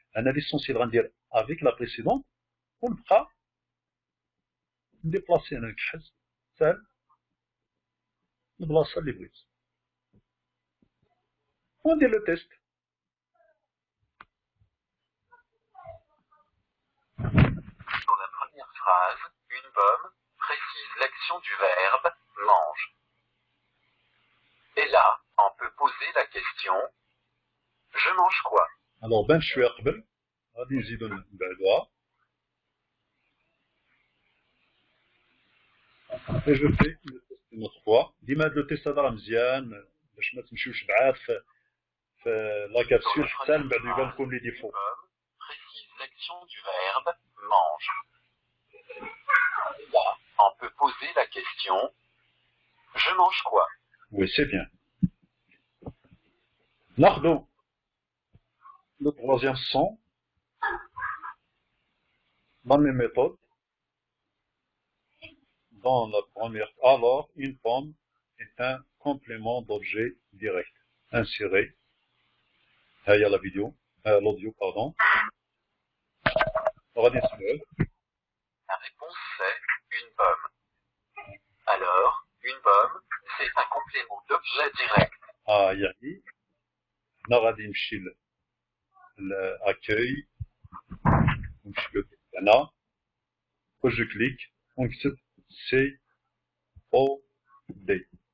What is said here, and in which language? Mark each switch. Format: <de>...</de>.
<ar>انا ليسونسيال غندير افيك لا بريسيدونت ونبقى نديبلاسي انا نكحز سهل البلاصه اللي بغيت وندير لو تيست.</ar> <fr>Dans la première phrase, une pomme précise l'action du verbe mange. Et là, on peut poser la question je mange quoi?</fr> <ar>Alors بان شويه قبل غادي نزيدو نبعدوها.</ar> <fr>Et je fais le test une autre fois.</fr> <ar>ديما هاد لو تيست هذا راه مزيان باش ما تمشيوش بعاد في لا كابسول حتى من بعد يبان لكم لي ديفو.</ar> <fr>Précise l'action du verbe mange. Là, on peut poser la question je mange quoi? Oui, c'est bien.</fr> <ar>ناخدو</ar> <fr>le troisième son dans la même méthode. Dans la première, alors une pomme est un complément d'objet direct. Inséré. Il y a la vidéo, l'audio, pardon. La réponse c'est une pomme. Alors, une pomme, c'est un complément d'objet direct.</fr> <ar>يعني هنا غادي نمشي l'accueil ونمشي له هنا جو كليك ونكتب سي او دي.</ar>